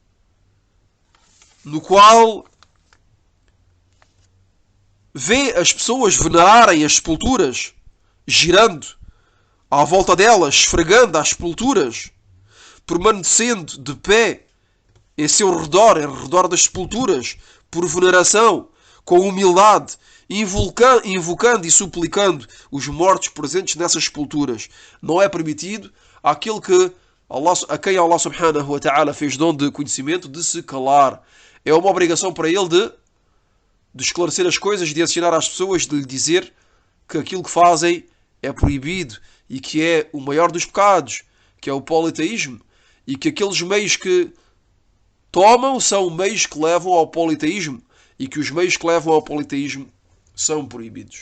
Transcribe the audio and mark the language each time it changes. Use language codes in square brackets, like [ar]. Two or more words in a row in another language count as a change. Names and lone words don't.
[pt] no qual vê as pessoas venerarem as sepulturas, girando à volta delas, esfregando as sepulturas, permanecendo de pé em seu redor, em redor das sepulturas, por veneração, com humildade, invocando e suplicando os mortos presentes nessas sepulturas. Não é permitido àquele a quem Allah [ar] سبحانه وتعالى [pt] fez dom de conhecimento de se calar. É uma obrigação para ele de esclarecer as coisas, de ensinar às pessoas, de lhe dizer que aquilo que fazem é proibido e que é o maior dos pecados, que é o politeísmo, e que aqueles meios que tomam são meios que levam ao politeísmo e que os meios que levam ao politeísmo são proibidos.